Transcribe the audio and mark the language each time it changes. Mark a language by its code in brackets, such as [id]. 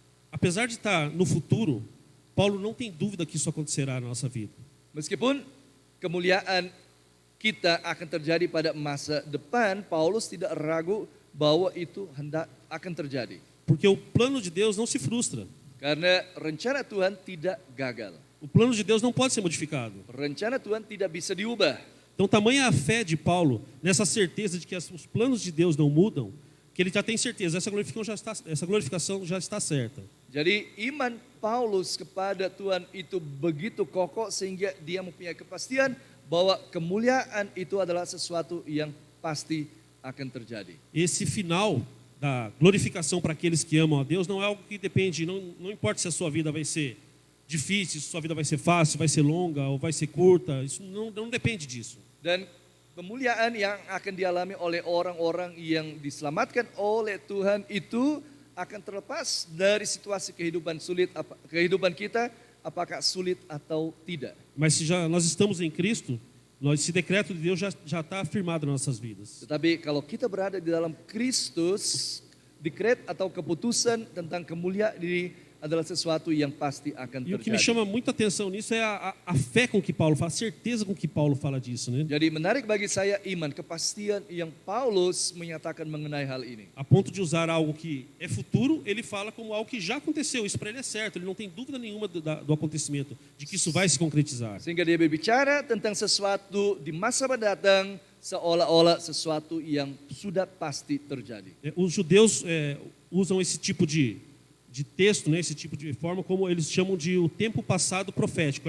[pt] Apesar de estar no futuro, Paulo não tem dúvida que isso acontecerá na nossa vida. [id] Meskipun kemuliaan kita akan terjadi pada masa depan, Paulus tidak ragu bahwa itu hendak akan terjadi. [pt] Porque o plano de Deus não se frustra. [id] Karena rencana Tuhan tidak gagal. [pt] O plano de Deus não pode ser modificado. [id] Rencana Tuhan tidak bisa diubah. [pt] Então, tamanha a fé de Paulo nessa certeza de que os planos de Deus não mudam, que ele já tem certeza, essa glorificação já está certa. [id] Jadi iman Paulus kepada Tuhan itu begitu kokoh sehingga dia mempunyai kepastian bahwa kemuliaan itu adalah sesuatu yang pasti akan terjadi. [pt] Esse final da glorificação para aqueles que amam a Deus não é algo que depende, não importa se a sua vida vai ser difícil, se a sua vida vai ser fácil, vai ser longa ou vai ser curta, isso não depende disso. [id] Dan kemuliaan yang akan dialami oleh orang-orang yang diselamatkan oleh Tuhan itu akan terlepas dari situasi kehidupan kehidupan kita, apakah sulit atau tidak. [pt] Mas se nós estamos em Cristo, esse decreto de Deus já está afirmado nas nossas vidas. [id] Tetapi kalau kita berada di dalam Kristus, dekret atau keputusan tentang kemuliaan diri adalah sesuatu yang pasti akan [pt] E o [id] terjadi. [pt] que me chama muita atenção nisso é a fé com que Paulo fala, a certeza com que Paulo fala disso, né? [id] Jadi menarik bagi saya iman, kepastian yang Paulus menyatakan mengenai hal ini. [pt] A ponto de usar algo que é futuro, ele fala como algo que já aconteceu. Isso para ele é certo, ele não tem dúvida nenhuma do acontecimento, de que isso vai se concretizar. [id] Sehingga dia berbicara tentang sesuatu di masa mendatang seolah-olah sesuatu yang sudah pasti terjadi. [pt] Os judeus usam esse tipo de texto, né, esse tipo de forma, como eles chamam de o tempo passado profético.